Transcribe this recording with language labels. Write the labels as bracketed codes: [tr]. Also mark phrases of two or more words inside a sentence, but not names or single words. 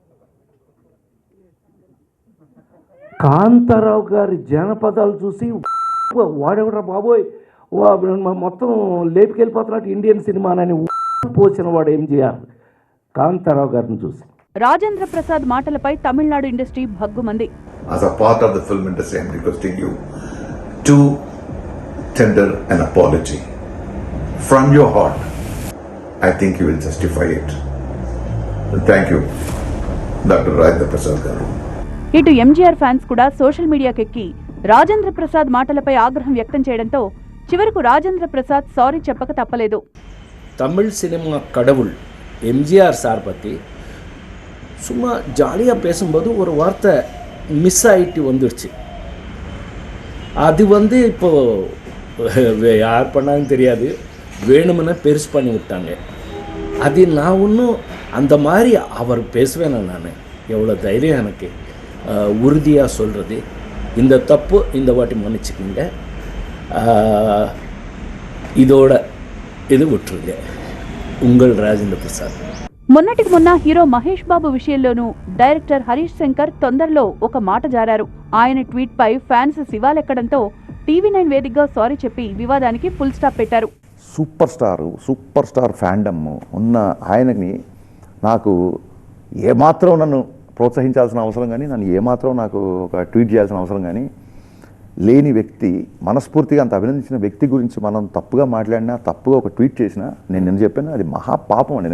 [te] కాంతారావు గారి జానపదాలు చూసి వాడెవడరా బాబోయ్ మొత్తం లేపుకెళ్ళిపోతున్నట్టు ఇండియన్ సినిమానని పోసిన వాడు ఎంజిఆర్. కాంతారావు గారిని చూసి రాజేంద్ర ప్రసాద్ మాటలపై తమిళనాడు ఇండస్ట్రీ భగ్గుమంది. [en] As a part of the film industry, I am requesting you to tender an apology from your heart. I think you will justify it. Thank you, Dr. Rajendra Prasad garu. [te] ఇటు ఎంజీఆర్ ఫ్యాన్స్ కూడా సోషల్ మీడియాకెక్కి రాజేంద్ర ప్రసాద్ మాటలపై ఆగ్రహం వ్యక్తం చేయడంతో చివరకు రాజేంద్ర ప్రసాద్ సారీ చెప్పక తప్పలేదు. [ta] தமிழ் சினிமா கடவுள் எம்ஜிஆர் சார் பற்றி சும்மா ஜாலியாக பேசும்போது ஒரு வார்த்தை மிஸ் ஆகிட்டு வந்துடுச்சு. அது இப்போது யார் பண்ணாங்கன்னு தெரியாது, வேணுமென பெருசு பண்ணி விட்டாங்க. அது நான் ஒன்றும் அந்த மாதிரி அவர் பேசுவேன். நான் எவ்வளோ தைரியம் எனக்கு உறுதியாக சொல்கிறது, இந்த தப்பு இந்த வாட்டி மன்னிச்சுக்கிங்க, இதோட இது விட்டுருங்க. உங்கள் ராஜேந்திர பிரசாద్. [te] మొన్నటికి మొన్న హీరో మహేష్ బాబు విషయంలోనూ డైరెక్టర్ హరీష్ శంకర్ తొందరలో ఒక మాట జారారు. ఆయన ట్వీట్ పై ఫ్యాన్స్ శివాలెక్కడంతో టీవీ9 వేదికగా సారీ చెప్పి వివాదానికి [en] full stop [te] పెట్టారు. [en] super star fandom [te] ఉన్న ఆయనని నాకు ఏమాత్రం నన్ను ప్రోత్సహించాల్సిన అవసరం కానీ, నన్ను ఏమాత్రం నాకు ఒక ట్వీట్ చేయాల్సిన అవసరం కానీ లేని వ్యక్తి, మనస్ఫూర్తిగా అంత అభినందించిన వ్యక్తి గురించి మనం తప్పుగా మాట్లాడినా, తప్పుగా ఒక ట్వీట్ చేసినా, నేను చెప్పాను అది మహాపాపం అండి.